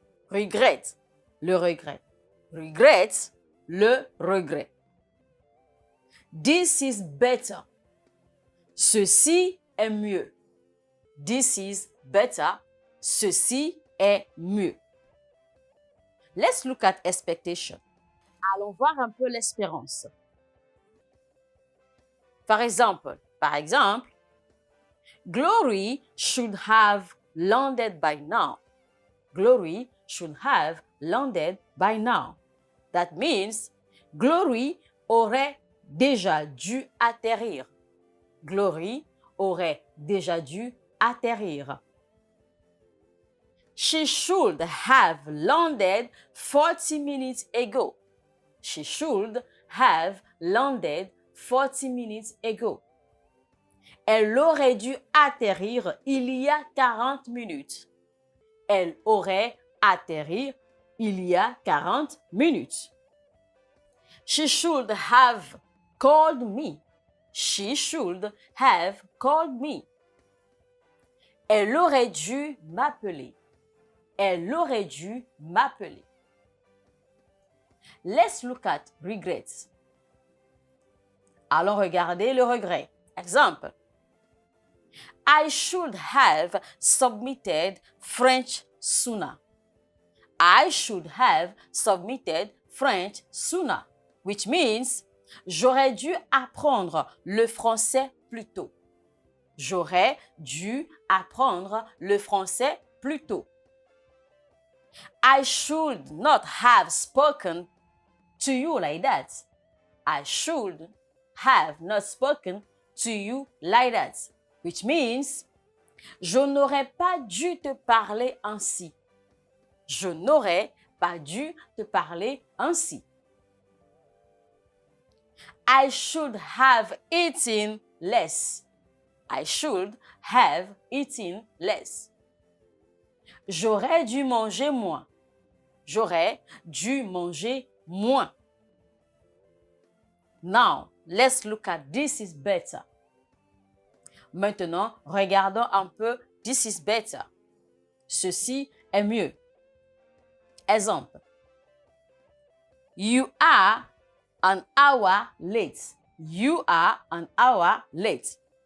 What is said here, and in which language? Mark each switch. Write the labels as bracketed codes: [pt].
[en] Regret, le regret. Regret, le regret. This is better. [fr] Ceci est mieux. [en] This is better. [fr] Ceci est mieux. [en] Let's look at expectation. [fr] Allons voir un peu l'espérance. Par exemple, [en] Glory should have landed by now. Glory should have landed by now. That means [fr] Glory aurait déjà dû atterrir. Glory aurait déjà dû atterrir. [en] She should have landed 40 minutes ago. She should have landed 40 minutes ago. [fr] Elle aurait dû atterrir il y a 40 minutes. Elle aurait atterri il y a 40 minutes. [en] She should have called me. She should have called me. [fr] Elle aurait dû m'appeler. Elle aurait dû m'appeler. [en] Let's look at regrets. [fr] Allons regarder le regret. Exemple. [en] I should have submitted French sooner. I should have submitted French sooner, which means [fr] j'aurais dû apprendre le français plus tôt. J'aurais dû apprendre le français plus tôt. [en] I should not have spoken to you like that. I should have not spoken to you like that, which means [fr] je n'aurais pas dû te parler ainsi. Je n'aurais pas dû te parler ainsi. [en] I should have eaten less. I should have eaten less. [fr] J'aurais dû manger moins. J'aurais dû manger moins. [en] Now, let's look at this is better. [fr] Maintenant, regardons un peu [en] this is better. [fr] Ceci est mieux. Exemple. [en] You are an hour late. You are an hour late.